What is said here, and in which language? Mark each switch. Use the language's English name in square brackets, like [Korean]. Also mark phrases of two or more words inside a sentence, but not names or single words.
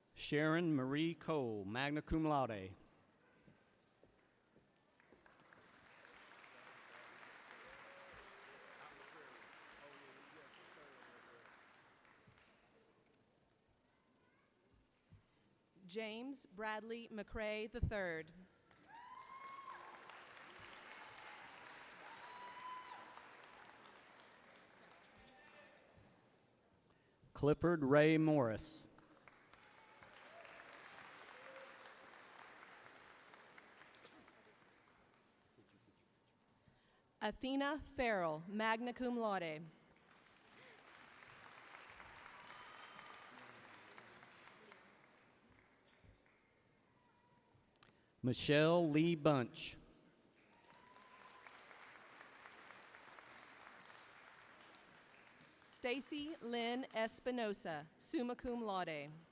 [English] Sharon Marie Cole, [Latin] magna cum laude. [English] James Bradley McCrae III. Clifford Ray Morris. Athena Farrell, [Latin] magna cum laude. [English] Michelle Lee Bunch. Stacy Lynn Espinosa, [Latin] summa cum laude.